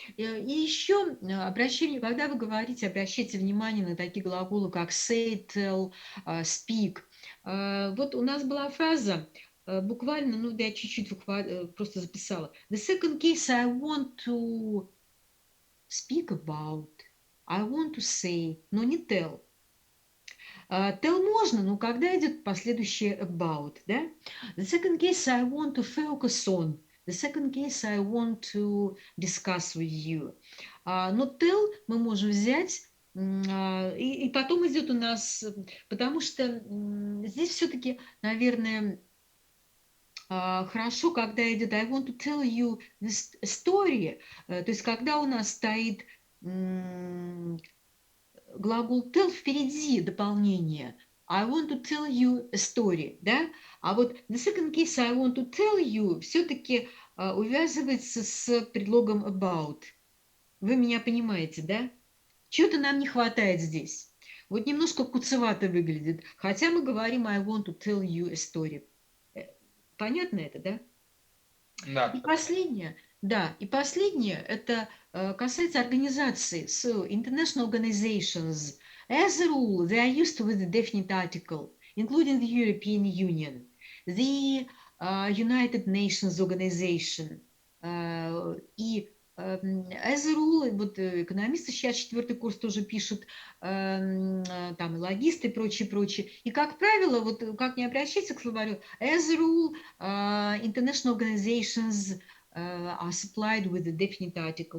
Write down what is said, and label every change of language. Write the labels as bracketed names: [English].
[Russian] И еще обращение, когда вы говорите, обращайте внимание на такие глаголы, как say, tell, speak. Вот у нас была фраза, буквально, ну, да, я чуть-чуть просто записала. [English] The second case I want to speak about, I want to say, [Russian] но не [English] tell. [Russian] Tell можно, но когда идет последующее about, да? [English] The second case I want to focus on. The second case I want to discuss with you. [Russian] Но tell мы можем взять, и потом идет у нас, потому что здесь все-таки, наверное, хорошо, когда идет [English] I want to tell you this story, [Russian] то есть когда у нас стоит глагол tell впереди дополнение. [English] I want to tell you a story, [Russian] да? А вот [English] the second case I want to tell you [Russian] все-таки увязывается с предлогом [English] about. [Russian] Вы меня понимаете, да? Чего-то нам не хватает здесь. Вот немножко куцевато выглядит, хотя мы говорим [English] I want to tell you a story. [Russian] Понятно это, да? Да, И последнее, да, и последнее, это касается организации. [English] So, international organizations, as a rule, they are used with the definite article, including the European Union, the United Nations Organization. [Russian] И [English] as a rule, [Russian] вот экономисты сейчас 4-й курс тоже пишут, там и логисты и прочее, прочее. И, как правило, вот как не обращаться к словарю, [English] as a rule, international organizations are supplied with a definite article.